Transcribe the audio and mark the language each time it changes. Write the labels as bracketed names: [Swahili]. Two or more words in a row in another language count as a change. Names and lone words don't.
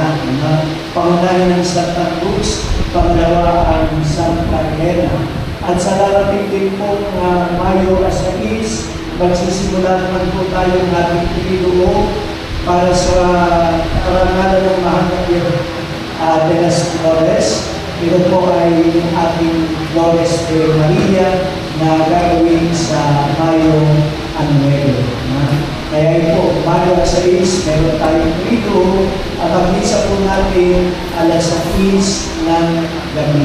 [Filipino] Pangunahin ng Santa Cruz, pangalawa ang Santa Elena. At sa darating din po Mayo 6, magsisimula naman po tayo ng ating Pilido para sa karangalan ng Mahal de las Flores. Ito po ay ating Flores de Maria na gagawin sa Mayo 9. Kaya po, umaga sa 6, meron tayong rito at ang misa po natin alas 6 ng gabi.